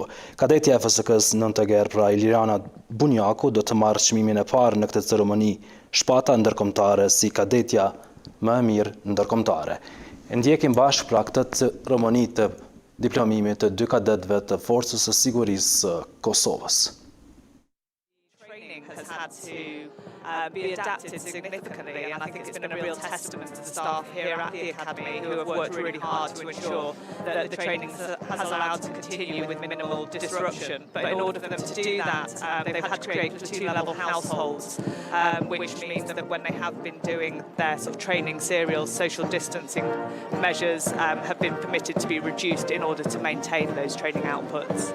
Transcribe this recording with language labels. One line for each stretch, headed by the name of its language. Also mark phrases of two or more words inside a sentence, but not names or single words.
Albanian: Kadetja e FSK-s nëntoger pra Iliriana Bunjaku do të marrë çmimin e parë në këtë ceremoni shpata ndërkombëtare si kadetja më e mirë ndërkombëtare. Ndjekim bashkë pra këtë ceremoni të diplomimit të 2 kadetëve të Forcës së Sigurisë së Kosovës.
English: Has had to be adapted significantly, and I think it's been a real testament to the staff here at the Academy who have worked really hard to ensure that the training has allowed to continue with minimal disruption. But in order for them to do that, they've had to create 2-level households, which means that when they have been doing their sort of training serials, social distancing measures have been permitted to be reduced in order to maintain those training outputs.